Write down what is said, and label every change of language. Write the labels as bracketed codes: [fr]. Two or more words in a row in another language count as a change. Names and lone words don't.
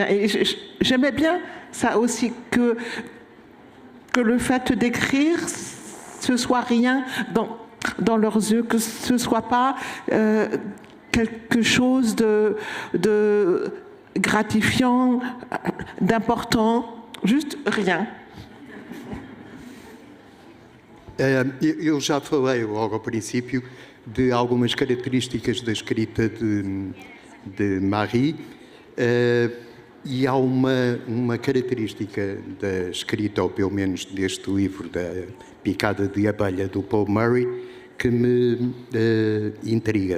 [fr] Et j'aimais bien ça aussi, que le fait d'écrire, ce soit rien dans leurs yeux, que ce soit pas quelque chose de gratifiant, d'important, juste rien. [pt] Eu já falei logo ao princípio de algumas características da escrita de Marie, e há uma característica da escrita, ou pelo menos deste livro, da Picada de Abelha, do Paul Murray, que me intriga.